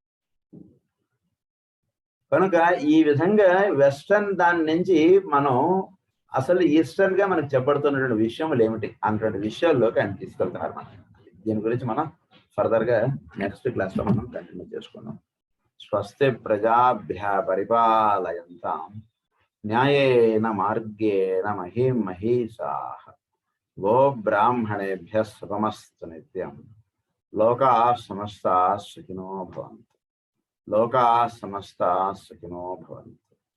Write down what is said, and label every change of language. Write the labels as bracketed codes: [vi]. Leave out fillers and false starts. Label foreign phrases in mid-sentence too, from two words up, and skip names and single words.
[te] కనుక ఈ విధంగా వెస్టర్న్ దాని నుంచి మనం అసలు ఈస్టర్న్ గా మనకు చెప్పబడుతున్నటువంటి విషయములు ఏమిటి అన్నటువంటి విషయాల్లోకి ఆయన తీసుకెళ్తున్నారు. మనం దీని గురించి మనం ఫర్దర్ గా [en] next class [te] లో మనం కంటిన్యూ చేసుకున్నాం. [sa] స్వస్తి ప్రజాభ్య పరిపాలయంతాం న్యాయేన మార్గేణ మహీం మహీషాః గో బ్రాహ్మణేభ్య శుభమస్తు నిత్యం. లోకాః సమస్తాః సుఖినో భవంతు. లోకాః సమస్తాః సుఖినో భవంతు.